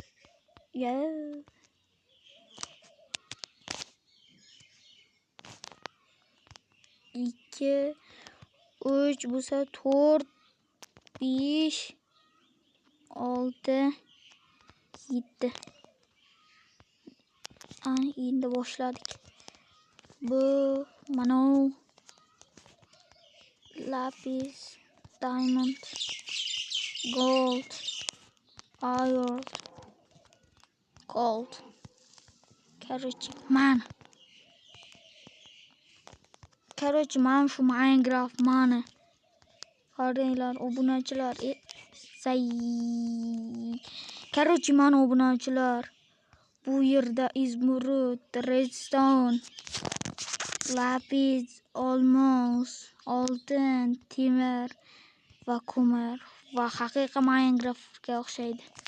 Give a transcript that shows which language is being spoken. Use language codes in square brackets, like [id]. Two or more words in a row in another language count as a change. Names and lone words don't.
[uz] 2 3 bo'lsa 4 5 6 7 Ana endi boshladik. Bu mana lapis, diamond, gold, iron, gold. Короче, mana shu Minecraft mana. Qaranglar obunachilar. Короче, mana obunachilar. Bu yerda izmurud, redstone, lapis, olmos, oltin, temir va ko'mir va haqiqiy Minecraftga o'xshaydi.